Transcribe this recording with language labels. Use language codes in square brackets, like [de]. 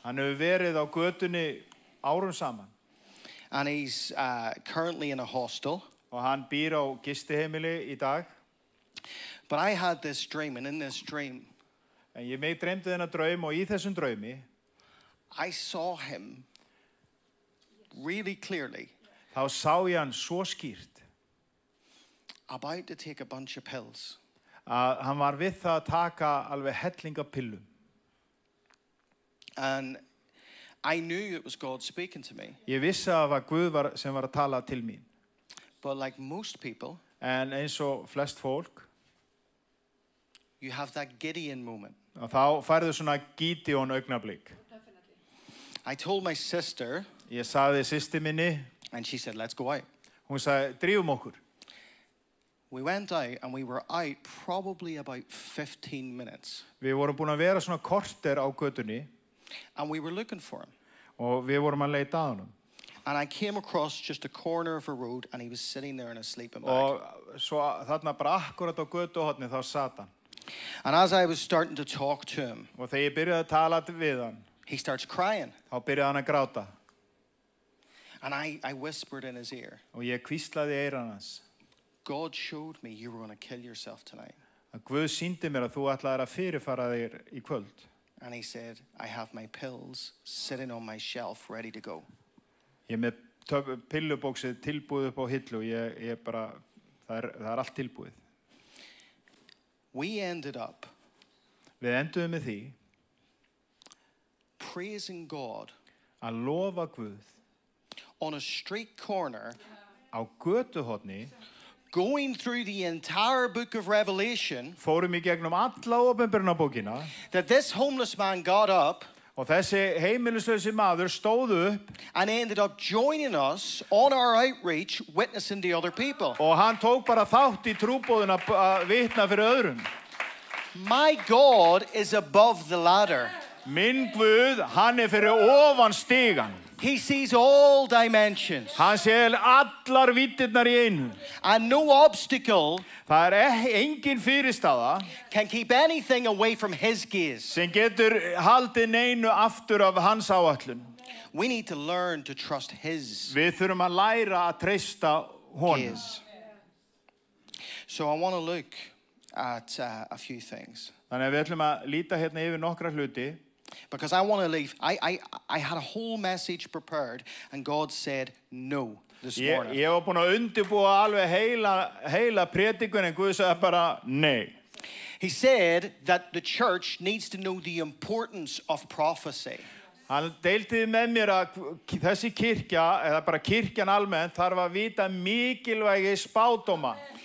[is] Hann hefur verið á götunni árum saman. [en] And he's currently in a hostel. [is] Og hann býr á gistiheimili í dag. [en] But I had this dream, and in this dream, [is] en ég mig dreymdi þennan draum og í þessum draumi [en] I saw him really clearly. [is] Þá sá ég hann svo skýrt. [en] About to take a bunch of pills. [is] Að hann var við það að taka alveg helling af pillum. [en] And I knew it was God speaking to me. [is] Ég vissi að það var Guð sem var að tala til mín. [en] But like most people, [is] en eins og flest fólk, [en] you have that Gideon moment. [is] Og þá færðu svona Gideon augnablik. [en] I told my sister, [is] ég sagði systur minni, [en] and she said, let's go out. [is] Hún sagði, drífum okkur. [en] We went out and we were out probably about 15 minutes. [is] Við vorum búin að vera svona korter á götunni. [en] And we were looking for him. [is] Og við vorum að leita að honum. [en] And I came across just a corner of a road and he was sitting there in a sleeping bag. [is] Og svo þarna bara akkurat á götuhorni þá sat hann. [en] And as I was starting to talk to him, [is] og þegar ég byrjaði að tala við hann, [en] he starts crying. [is] Þá byrjaði hann að gráta. [en] And I whispered in his ear. [is] Og ég hvíslaði í eyran hans. [en] God showed me you were going to kill yourself tonight. [is] Að Guð sýndi mér að þú ætlaðir að fyrirfara þér í kvöld. [en] And he said, I have my pills sitting on my shelf ready to go. [is] Ég með pillubóksið tilbúið upp á hillu. Ég bara, það er allt tilbúið. [en] We ended up [is] Við enduðum með því [en] praising God [is] að lofa Guð [en] on a street corner [is] á götuhorni. [en] Going through the entire book of Revelation. [is] Fórum í gegnum alla ópenbarunarbókina. [en] That this homeless man got up. [is] Og þessi heimilislausi maður stóð upp. [en] And ended up joining us on our outreach, witnessing to other people. [is] Og hann tók bara þátt í trúboðin að vitna fyrir öðrum. [en] My God is above the ladder. [is] Minn Guð, hann fyrir ofan stigan. [en] He sees all dimensions. [is] Hann sér allar víddirnar í einu. [en] And no obstacle [is] það engin fyrirstaða [en] can keep anything away from his gaze. [is] Sem getur haldið neinu aftur af hans áætlun. [en] We need to learn to trust his [is] Við þurfum að læra að treysta honum. [en] So I want to look at a few things. [is] Þannig að við ætlum að líta hérna yfir nokkra hluti. [en] Because I want to leave. I had a whole message prepared and God said no this morning. [is] Ég var búin að undirbúa alveg heila predikun en Guð sagði bara nei. [en] He said that the church needs to know the importance of prophecy. [is] Hann deildi með mér að þessi kirkja, eða bara kirkjan almennt, þarf að vita mikilvægi spádóma.